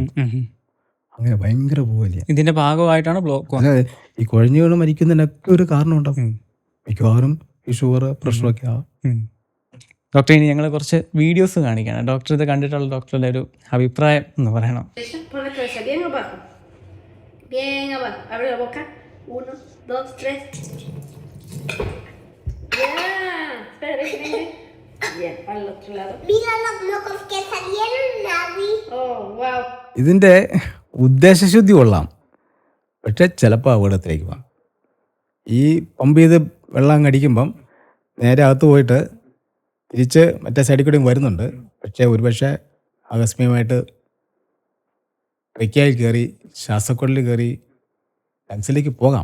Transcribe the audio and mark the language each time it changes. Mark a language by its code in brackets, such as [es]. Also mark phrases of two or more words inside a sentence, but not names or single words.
[ml] അങ്ങനെ ഭയങ്കര പോലിയാണ്. ഇതിന്റെ ഭാഗമായിട്ടാണ് ബ്ലോക്ക്. അതായത് ഈ കുഴഞ്ഞു വീണ് മരിക്കുന്നതിനൊക്കെ ഒരു കാരണം ഉണ്ടാവും. മിക്കവാറും ഈ [en] sugar pressure-okke [ml] ആവും. ഡോക്ടർ, ഇനി ഞങ്ങൾ കുറച്ച് വീഡിയോസ് കാണിക്കണം. ഡോക്ടർ ഇത് കണ്ടിട്ടുള്ള ഡോക്ടറുടെ ഒരു അഭിപ്രായം എന്ന് പറയണം. [es] Bien abajo, abre la boca. 1, 2, 3. Ya, espera, ven. Bien, al otro lado. Mira los locos que salieron, Navi. [en] Oh, wow. [ml] ഇതിൻ്റെ ഉദ്ദേശശുദ്ധി കൊള്ളാം, പക്ഷെ ചിലപ്പോൾ അപകടത്തിലേക്ക് പോകാം. ഈ പമ്പ് ചെയ്ത് വെള്ളം അടിക്കുമ്പം നേരെ അകത്ത് പോയിട്ട് തിരിച്ച് മറ്റേ സൈഡിൽ കൂടെയും വരുന്നുണ്ട്. പക്ഷേ ഒരുപക്ഷെ ആകസ്മികമായിട്ട് ട്രക്കിയായി കയറി ശ്വാസക്കൊള്ളിൽ കയറി ലങ്സിലേക്ക് പോകാം.